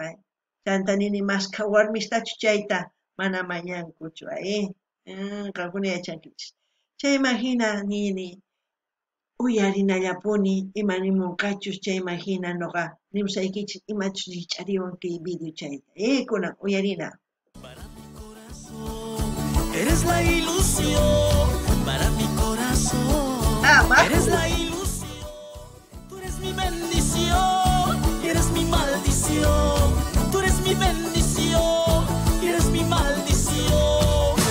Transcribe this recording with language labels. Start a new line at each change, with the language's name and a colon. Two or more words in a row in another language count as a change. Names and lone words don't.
Quechua: Chanta nini masqa warmistachu chayta mana mañankuchu qankuna yachankichis. Chayman hina nini uyarinallapuni imanimunqachus chayman hina noqa rimasaykichis imachus riqch'ariwan kay video chayta. Kunan uyarina.
Spanish: Para mi corazón, eres la ilusión. Para mi corazón, eres la ilusión. Tú eres mi bendición y eres mi maldición. Tú eres mi bendición y eres mi maldición.